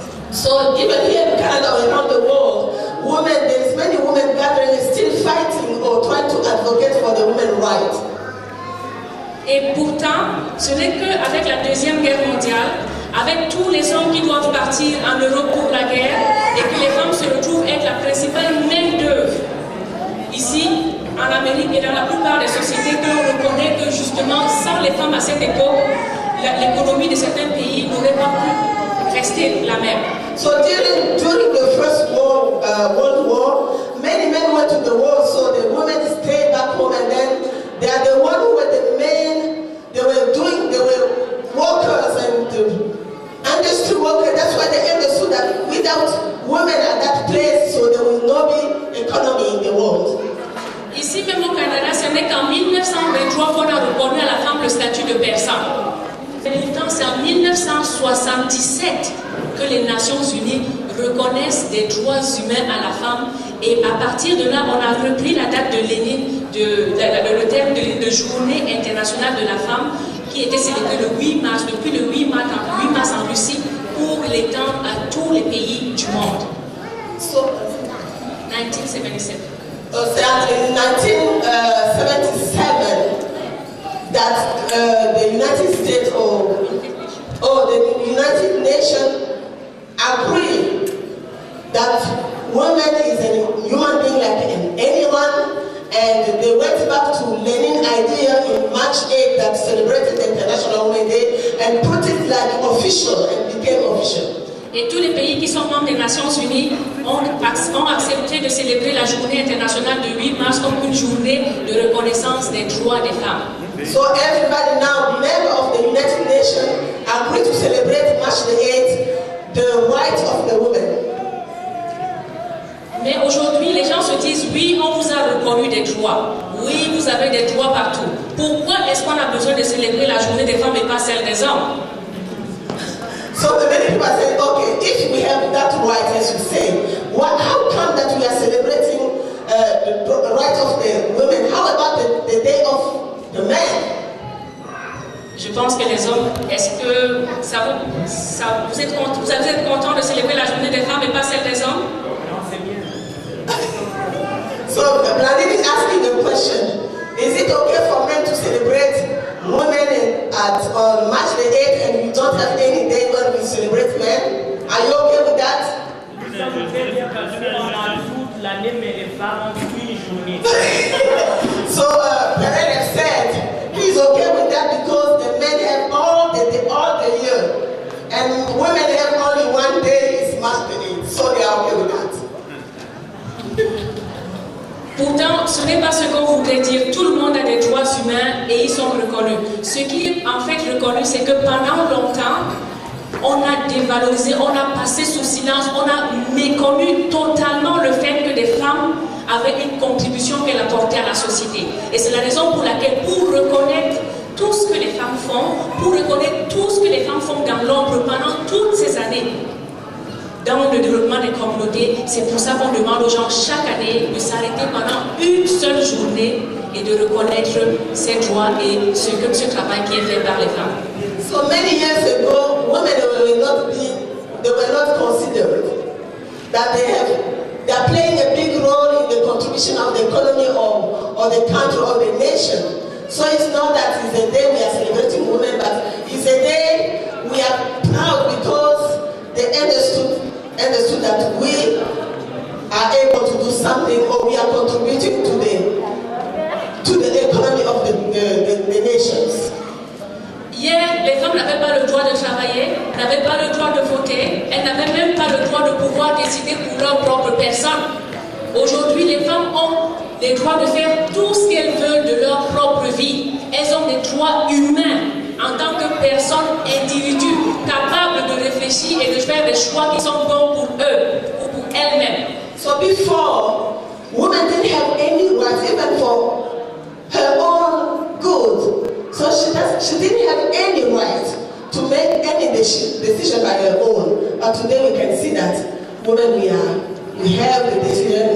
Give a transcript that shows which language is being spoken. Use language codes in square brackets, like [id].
[en] So even here in Canada or around the world, women, there's many women gathering still fighting or trying to advocate for the women's rights. [fr] Et pourtant, ce n'est qu'avec la Deuxième Guerre mondiale, avec tous les hommes qui doivent partir en Europe pour la guerre, et que les femmes se retrouvent être la principale main-d'œuvre ici, en Amérique et dans la plupart des sociétés, que l'on reconnaît que justement, sans les femmes à cette époque, l'économie de certains pays n'aurait pas pu rester la même. [en] So during the First World War, many men went to the war, so the women stayed back home, and then they are the ones who were the men. They were workers and industry workers. That's why they understood that without women at that place, so there will not be economy in the world. [fr] Ici même au Canada, ce n'est qu'en 1923 qu'on a reconnu à la femme le statut de personne. C'est en 1977 que les Nations Unies reconnaissent des droits humains à la femme, et à partir de là, on a repris la date de Lénine, le terme de journée internationale de la femme, qui était célébrée le 8 mars, depuis le 8 mars en Russie, pour l'étendre à tous les pays du monde. [en] So, 1977. In 1977, that the United States or the United Nations agree that woman is a human being like anyone, and they went back to Lenin's idea in March 8 that celebrated the International Women's Day and put it like official and became official. [fr] Et tous les pays qui sont membres des Nations Unies ont accepté de célébrer la journée internationale de 8 mars comme une journée de reconnaissance des droits des femmes. [en] So everybody now, member of the United Nations, agree to celebrate March the 8th, the rights of the women. [fr] Mais aujourd'hui, les gens se disent, oui, on vous a reconnu des droits. Oui, vous avez des droits partout. Pourquoi est-ce qu'on a besoin de célébrer la journée des femmes et pas celle des hommes? [en] So the many people say, okay, if we have that right, as you say, how come that we are celebrating the right of the women? How about the day of the men? [fr] Je pense que les hommes, est-ce que vous êtes contents de célébrer la journée des femmes et pas celle des hommes? [en] So Blandine is asking the question, is it okay for men to celebrate women on March the 8th and we don't have any day when we celebrate men? Are you okay with that? So Perez said he's okay with that because the men have all the year and women have only one day, is March the 8th, so they are okay with that. [fr] Pourtant, ce n'est pas ce qu'on voudrait dire. Tout le monde a des droits humains et ils sont reconnus. Ce qui est en fait reconnu, c'est que pendant longtemps, on a dévalorisé, on a passé sous silence, on a méconnu totalement le fait que des femmes avaient une contribution qu'elles apportaient à la société. Et c'est la raison pour laquelle, pour reconnaître tout ce que les femmes font, pour reconnaître tout ce que les femmes font dans l'ombre pendant toutes ces années, dans le développement des communautés, c'est pour ça qu'on demande aux gens chaque année de s'arrêter pendant une seule journée et de reconnaître ces droits et ce travail qui est fait par les femmes. [en] So many years ago, women were not considered. That they are playing a big role in the contribution of the economy of the country or the nation. So it's not that it's a day we are celebrating women, but it's a day we are proud because they understood that we are able to do something, or we are contributing to the economy of the nations. [fr] Hier, les femmes n'avaient pas le droit de travailler, n'avaient pas le droit de voter, elles n'avaient même pas le droit de pouvoir décider pour leur propre personne. Aujourd'hui, les femmes ont le droit de faire tout ce qu'elles veulent de leur propre vie. Elles ont des droits humains en tant que personnes individuelles, capables de réfléchir et de faire des choix qui sont bons pour eux ou pour elles-mêmes. [en] So before, women didn't have any rights even for her own good. So she didn't have any right to make any decision by her own. But today we can see that women we have the decision.